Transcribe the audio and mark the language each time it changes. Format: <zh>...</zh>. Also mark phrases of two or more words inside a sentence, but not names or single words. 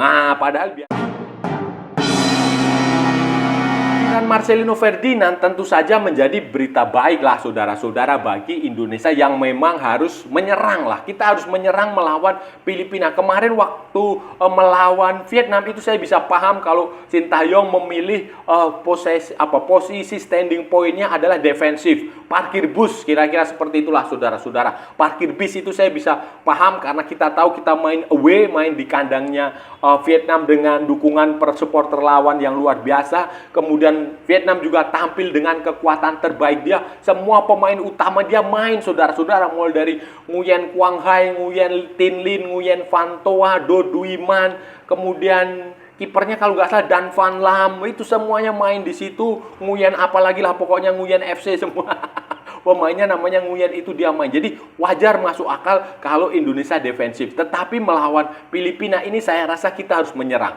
<id>Nah, padahal Marcelino Ferdinand tentu saja menjadi berita baik lah saudara-saudara bagi Indonesia yang memang harus menyerang lah. Kita harus menyerang melawan Filipina. Kemarin waktu melawan Vietnam itu saya bisa paham kalau Sintayong memilih posisi</id> <en>standing point-</en> <id>nya adalah defensif. Parkir bus, kira-kira seperti itulah saudara-saudara. Parkir bis itu saya bisa paham karena kita tahu kita main away, main di kandangnya Vietnam dengan dukungan supporter lawan yang luar biasa. Kemudian Vietnam juga tampil dengan kekuatan terbaik dia. Semua pemain utama dia main saudara-saudara. Mulai dari Nguyen Quang Hai, Nguyen Tin Lin, Nguyen Van Toa, Do Duy Man, kemudian kipernya kalau nggak salah Dan Van Lam, itu semuanya main di situ. Nguyen apalagi lah, pokoknya Nguyen FC semua. Pemainnya namanya Nguyen itu dia main. Jadi wajar masuk akal kalau Indonesia defensif. Tetapi melawan Filipina ini saya rasa kita harus menyerang.</id>